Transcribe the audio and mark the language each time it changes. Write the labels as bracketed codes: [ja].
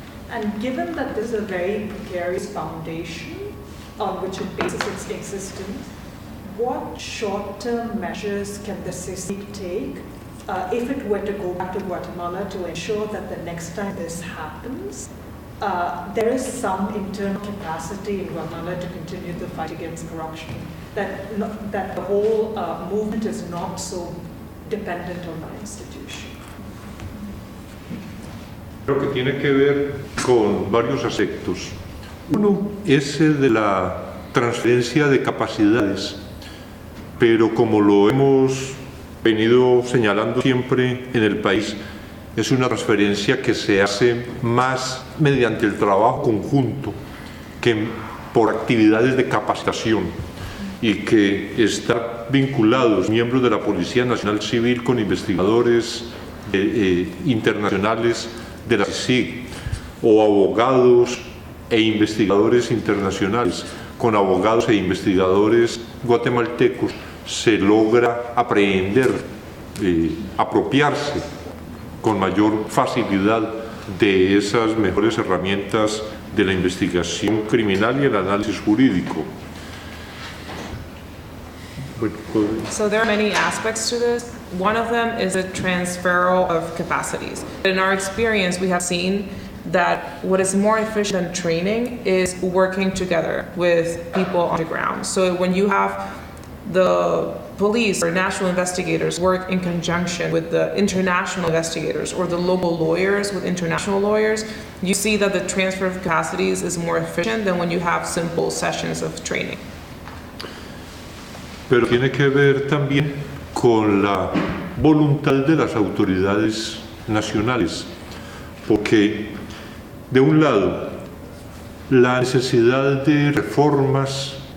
[en] And given that this is a very precarious foundation on which it bases its existence, what short-term measures can the CICIG take if it were to go back to Guatemala to ensure that the next time this happens, there is some internal capacity in Guatemala to continue the fight against corruption, that the whole movement is not so dependent on the institution? [es] Creo que tiene que ver con varios aspectos. Uno es el de la transferencia de capacidades, pero como lo hemos venido señalando siempre en el país, es una transferencia que se hace más mediante el trabajo conjunto que por actividades de capacitación, y que están vinculados miembros de la Policía Nacional Civil con investigadores internacionales de la CICIG, o abogados e investigadores internacionales con abogados e investigadores guatemaltecos. Se logra aprehender, apropiarse con mayor facilidad de esas mejores herramientas de la investigación criminal y el análisis jurídico. [en] So there are many aspects to this. One of them is a transferal of capacities. In our experience, we have seen that what is more efficient than training is working together with people on the ground. So when you have the police or national investigators work in conjunction with the international investigators, or the local lawyers with international lawyers, you see that the transfer of capacities is more efficient than when you have simple sessions of training. [es] Pero tiene que ver también con la voluntad de las autoridades nacionales, porque de un lado la necesidad de reformas